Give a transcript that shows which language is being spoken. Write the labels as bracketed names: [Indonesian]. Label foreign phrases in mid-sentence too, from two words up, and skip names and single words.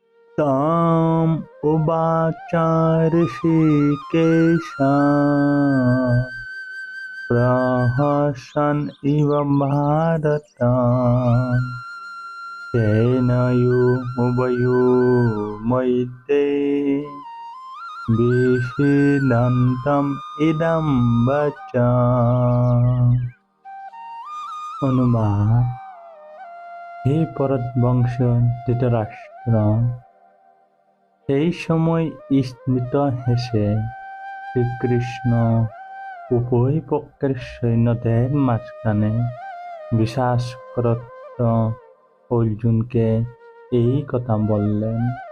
[Sanskrit] ताम् उवाच ऋषिकेशः प्रहसन् इव भारत तेनयोरुभयोर्मध्ये विषीदन्तम् इदं वचः। [Bangla] অনুবাদ। হে পরতবংশ ধৃতরাষ্ট্র, সেই সময় স্মিত হেসে শ্রীকৃষ্ণ উভয় পক্ষের সৈন্যদের মাঝখানে বিশ্বাসরত অর্জুনকে এই কথা বললেন।